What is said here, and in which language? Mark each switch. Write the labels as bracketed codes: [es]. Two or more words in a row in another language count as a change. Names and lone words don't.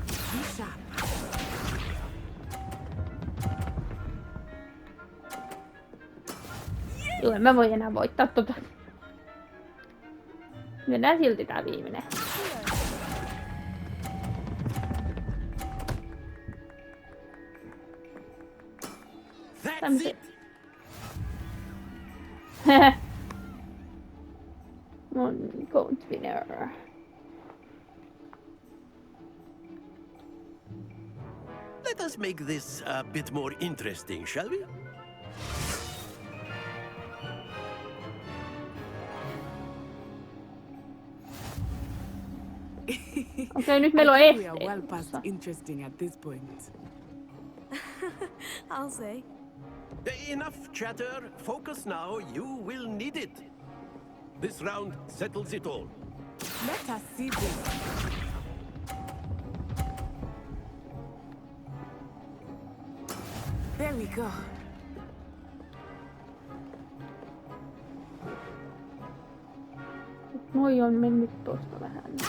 [fi] Joo, en mä voi enää voittaa tota. Mennään silti tää viimeinen. Tämmöset. Mon gold winner. [en] Let us make this a bit more interesting, shall we? [fi] Okei, nyt meillä on este. [en] We are well past interesting at this point. I'll say. Enough chatter. Focus now. You will need it. This round settles it all. Let us see this. There we go. [fi] Moi on mennyt tosta vähän.